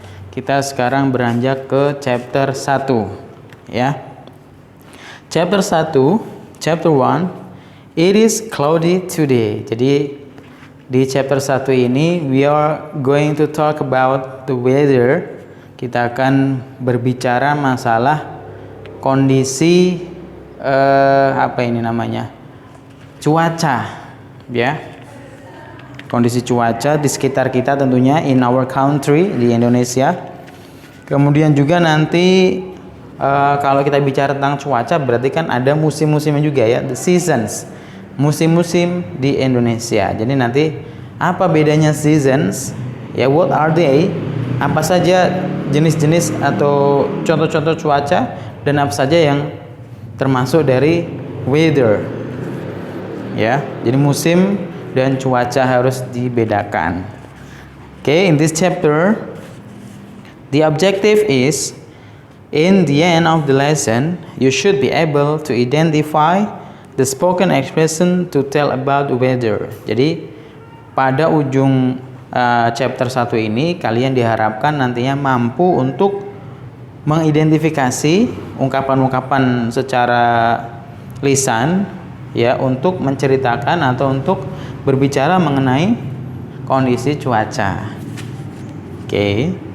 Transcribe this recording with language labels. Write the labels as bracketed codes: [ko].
[id] Kita sekarang beranjak ke chapter 1 ya. [en] Chapter 1, chapter 1, it is cloudy today. [id] Jadi di chapter 1 ini [en] we are going to talk about the weather. [id] Kita akan berbicara masalah kondisi apa ini namanya? Cuaca, ya. Kondisi cuaca di sekitar kita tentunya, [en] in our country, [id] di Indonesia. Kemudian juga nanti kalau kita bicara tentang cuaca berarti kan ada musim-musimnya juga ya, [en] the seasons. [id] Musim-musim di Indonesia. Jadi nanti apa bedanya seasons? Ya, [en] what are they? [id] Apa saja jenis-jenis atau contoh-contoh cuaca dan apa saja yang termasuk dari weather. Ya, jadi musim dan cuaca harus dibedakan. [en] Okay, in this chapter, the objective is in the end of the lesson, you should be able to identify the spoken expression to tell about the weather. [id] Jadi pada ujung chapter 1 ini kalian diharapkan nantinya mampu untuk mengidentifikasi ungkapan-ungkapan secara lisan ya, untuk menceritakan atau untuk berbicara mengenai kondisi cuaca. Oke.